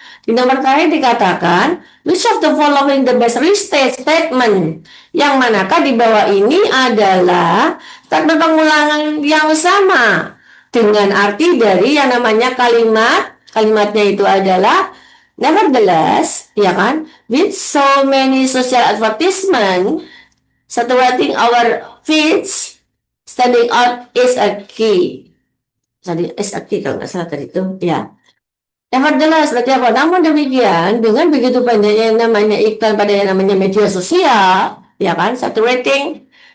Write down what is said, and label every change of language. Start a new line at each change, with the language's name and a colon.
Indonesian: Di nomor terakhir dikatakan,
English: which of the following the best restate statement?
Indonesian: Yang manakah di bawah ini adalah statement pengulangan yang sama dengan arti dari yang namanya kalimat. Kalimatnya itu adalah
English: Nevertheless,
Indonesian: ya kan,
English: with so many social advertisement saturating our feeds, standing out is a key.
Indonesian: Tadi
English: is a key
Indonesian: kalau nggak salah tadi itu, ya. Nevertheless, berarti apa? Namun demikian, dengan begitu banyaknya yang namanya iklan pada yang namanya media sosial, ya kan, saturating